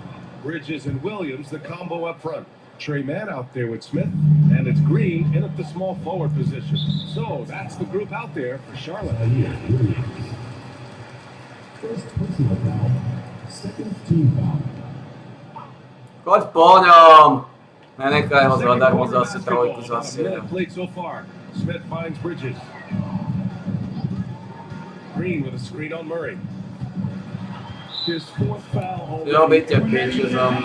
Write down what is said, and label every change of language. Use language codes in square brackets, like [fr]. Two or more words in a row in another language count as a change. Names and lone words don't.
[en] Bridges and Williams, the combo up front. Trey Mann out there with Smith, and it's Green in at the small forward position. So that's the group out there for Charlotte. First personal foul, second team foul. [sk] Poď po ňom! Nenechaj ho zadarmo zase trojku zasieť. [en] Played so far. Smith finds Bridges. Green with a screen on Murray. His fourth foul. [sk] Robíte piče za mňa.